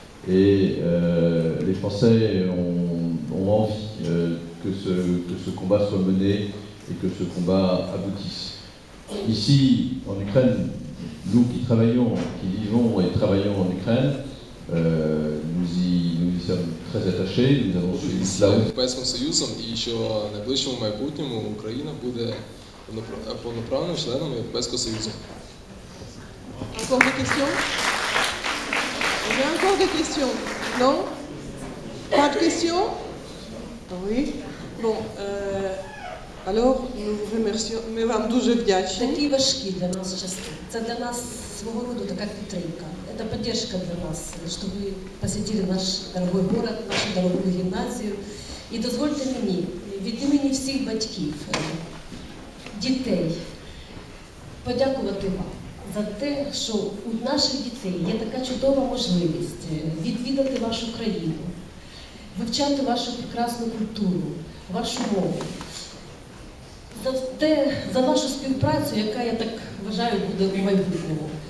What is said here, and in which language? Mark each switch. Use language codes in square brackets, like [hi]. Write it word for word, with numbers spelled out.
[fr] Et euh, les Français ont, ont envie euh, que, ce, que ce combat soit mené et que ce combat aboutisse. Ici, en Ukraine, nous qui travaillons, qui vivons et travaillons en Ukraine, euh, nous, y, nous y sommes très attachés, nous avons suivi cela. [ru] Европейским Союзом и еще в [uk] найближчому майбутньому Україна буде повноправним членом Європейського Союзу. [fr] Encore des questions? Il y a encore des questions? Non? Pas de questions? Oui. Bon, euh, alors, nous vous remercions, [uk] ми вам дуже вдячні. Такі важкі для нас часи. Це для нас свого роду така підтримка. Це підтримка для нас, що ви посетили наш дорогий город, нашу дорогу гімназію. І дозвольте мені, від імені всіх батьків, дітей, подякувати вам за те, що у наших дітей є така чудова можливість відвідати вашу країну, вивчати вашу прекрасну культуру, вашу мову, за те, за вашу співпрацю, яка, я так вважаю, буде у майбутньому.